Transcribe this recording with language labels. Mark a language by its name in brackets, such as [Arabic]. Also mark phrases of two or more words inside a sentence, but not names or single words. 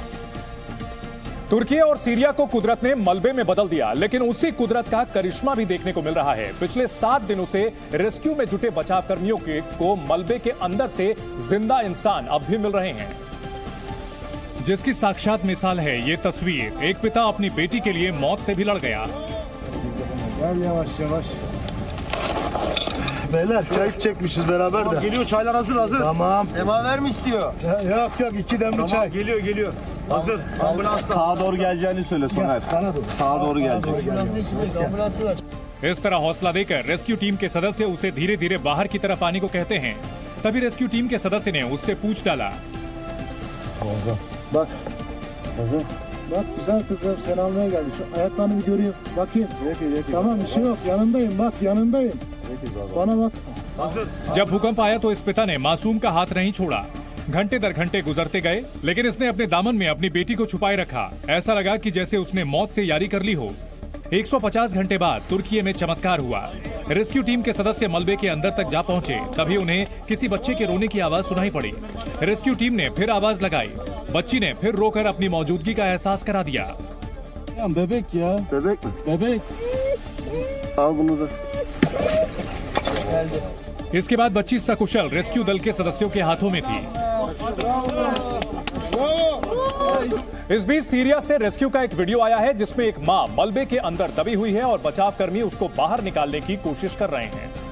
[Hindi] तुर्की और सीरिया को कुदरत ने मलबे में बदल दिया, लेकिन उसी कुदरत का करिश्मा भी देखने को मिल रहा है। पिछले 7 दिनों से रेस्क्यू में जुटे बचाव कर्मियों को मलबे के अंदर से जिंदा इंसान अब भी मिल रहे हैं, जिसकी साक्षात मिसाल है ये तस्वीर। एक पिता अपनी बेटी के लिए मौत से भी लड़ गया। [Turkish] Yavaş yavaş. Beyler çay çekmişiz beraber de. Geliyor, çaylar hazır. Tamam. Emaver mi istiyor? Yok 2 demli çay. Geliyor. Hazır. Ambulans. Sağa doğru geleceğini söyle Soner. Sağa doğru gelecek. [Hindi] इस तरह हौसला देकर रेस्क्यू टीम के सदस्य उसे धीरे धीरे बाहर की तरफ आने को कहते हैं। तभी रेस्क्यू टीम के सदस्य ने उससे पूछ डाला। [Turkish] Bak. Bak güzel kızım seni almaya geldik. Şu ayaklarını bir göreyim. Bakayım. Tamam bir şey yok. Yanındayım bak yanındayım. Bana bak. [Hindi] जब भूकंप आया तो इस पिता ने मासूम का हाथ नहीं छोड़ा। घंटे दर घंटे गुजरते गए, लेकिन इसने अपने दामन में अपनी बेटी को छुपाए रखा। ऐसा लगा कि जैसे उसने मौत से यारी कर ली हो। 150 घंटे बाद तुर्की में चमत्कार हुआ। रेस्क्यू टीम के सदस्य मलबे के अंदर तक जा पहुंचे, तभी उन्हें किसी बच्चे के रोने की आवाज सुनाई पड़ी। रेस्क्यू टीम ने फिर आवाज लगाई। बच्ची ने फिर रोकर अपनी मौजूदगी का एहसास करा दिया। [Turkish] Bebek ya. Bebek mi? Bebek. Al bunu da. [Hindi] इसके बाद बच्ची सकुशल रेस्क्यू दल के सदस्यों के हाथों में थी। इस बीच सीरिया से रेस्क्यू का एक वीडियो आया है जिसमें एक मां मलबे के अंदर दबी हुई है और बचाव कर्मी उसको बाहर निकालने की कोशिश कर रहे हैं।